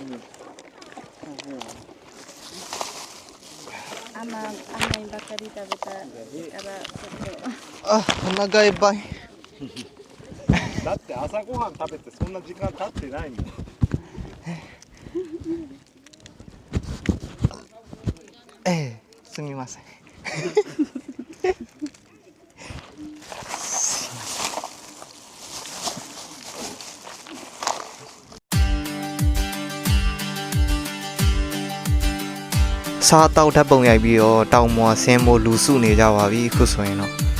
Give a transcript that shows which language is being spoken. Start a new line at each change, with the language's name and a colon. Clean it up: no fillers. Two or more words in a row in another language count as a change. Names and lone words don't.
Japanese: 甘いばかり食べたからあ、お腹いっぱい。だって朝ごはん食べてそんな時間経ってないもん。すみません。
Burmese: စားတောက်ဓာတ်ပုံရိုက်ပြီးတော့တောင်ပေါ်ဆင်းဖို့လူစုနေကြပါပြီခုဆိုရင်တော့